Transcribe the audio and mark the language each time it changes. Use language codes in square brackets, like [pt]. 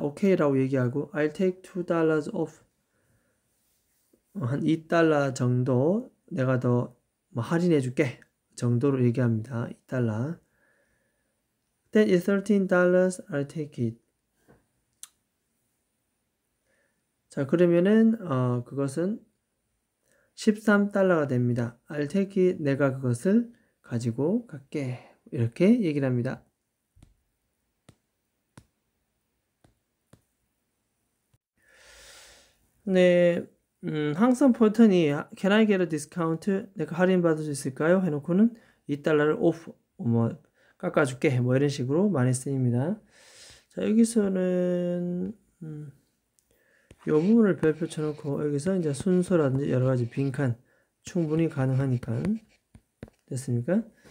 [ko] 오케이라고 얘기하고 [en] I'll take $2 off. [ko] 한 $2 정도 내가 더 할인해 줄게 정도로 얘기합니다. [en] $2. That is $13. I'll take it. [ko] 자, 그러면은 그것은 $13가 됩니다. [en] I'll take it. [ko] 내가 그것을 가지고 갈게. 이렇게 얘기를 합니다. 네. 항상 포인트니 [en] Can I get a discount? [ko] 내가 할인 받을 수 있을까요? 해놓고는 $2를 off 깎아줄게 뭐 이런 식으로 많이 쓰입니다. 자, 여기서는 이 부분을 별표 쳐놓고 여기서 이제 순서라든지 여러 가지 빈칸 충분히 가능하니까 됐습니까?